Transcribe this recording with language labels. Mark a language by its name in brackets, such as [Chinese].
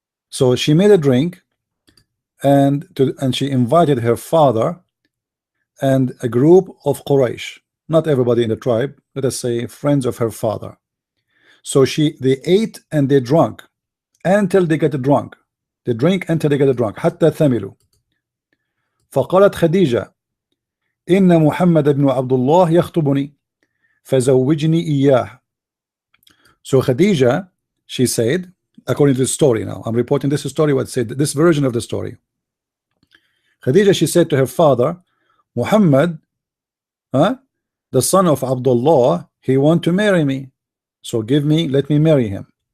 [English] So she made a drink, and she invited her father and a group of Quraysh, not everybody in the tribe, let us say friends of her father. So they ate and they drank until they get drunk. They drink until they get drunk. [Arabic] حتى ثملوا. فقالت خديجة إن محمد بن عبد الله يخطبني فزوجني إياه. [English] So Khadija, she said, according to the story, now I'm reporting this story, what said this version of the story. Khadija, she said to her father, Muhammad, the son of Abdullah, he want to marry me, so let me marry him.